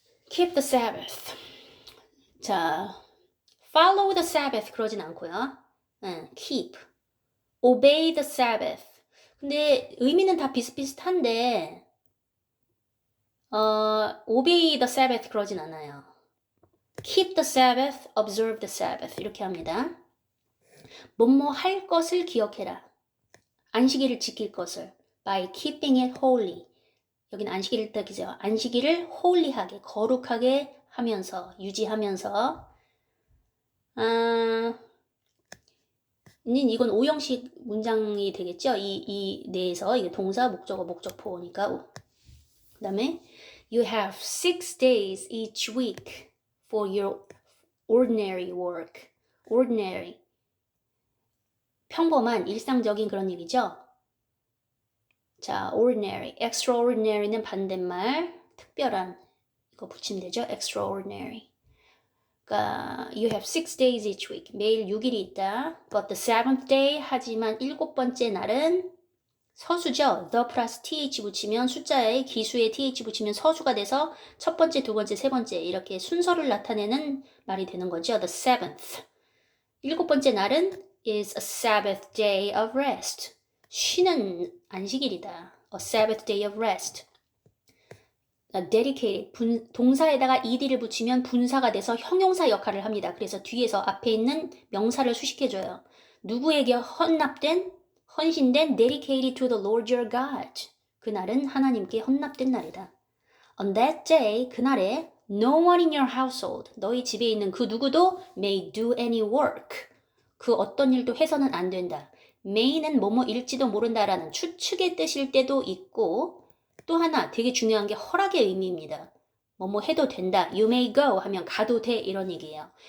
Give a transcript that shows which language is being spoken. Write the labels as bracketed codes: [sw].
[en] keep the Sabbath. 자, follow the Sabbath [ko] 그러진 않고요. [en] keep. obey the Sabbath. [ko] 근데 의미는 다 비슷비슷한데 obey the Sabbath 그러진 않아요. [en] keep the Sabbath, observe the Sabbath [ko] 이렇게 합니다. 뭐뭐 할 것을 기억해라. 안식일을 지킬 것을 [en] by keeping it holy. [ko] 여기는 안식일을 뜻이죠. 안식일을 holy하게, 거룩하게 하면서, 유지하면서 이건 오형식 문장이 되겠죠. 이 내에서 이게 동사, 목적어, 목적보니까 그 다음에 [en] You have 6 days each week for your ordinary work. ordinary. [ko] 평범한, 일상적인 그런 얘기죠. 자, ordinary. extraordinary는 반대말, 특별한. 이거 붙이면 되죠. extraordinary. [en] 그러니까 you have 6 days each week. [ko] 매일 6일이 있다. [en] But the seventh day [ko] 하지만 7번째 날은 서수죠. the 플러스 th 붙이면 숫자에 기수에 th 붙이면 서수가 돼서 첫 번째, 두 번째, 세 번째 이렇게 순서를 나타내는 말이 되는 거죠. [en] The seventh. [ko] 7번째 날은 [en] is a Sabbath day of rest. [ko] 쉬는 안식일이다. [en] A Sabbath day of rest. dedicated. [ko] 동사에다가 ed를 붙이면 분사가 돼서 형용사 역할을 합니다. 그래서 뒤에서 앞에 있는 명사를 수식해줘요. 누구에게 헌신된 [en] dedicated to the Lord your God. [ko] 그날은 하나님께 헌납된 날이다. [en] On that day, [ko] 그날에 [en] no one in your household. [ko] 너희 집에 있는 그 누구도 [en] may do any work. [ko] 그 어떤 일도 해서는 안 된다. may는 뭐뭐 일지도 모른다라는 추측의 뜻일 때도 있고 또 하나 되게 중요한 게 허락의 의미입니다. 뭐뭐 해도 된다. [en] You may go [ko] 하면 가도 돼 이런 얘기예요.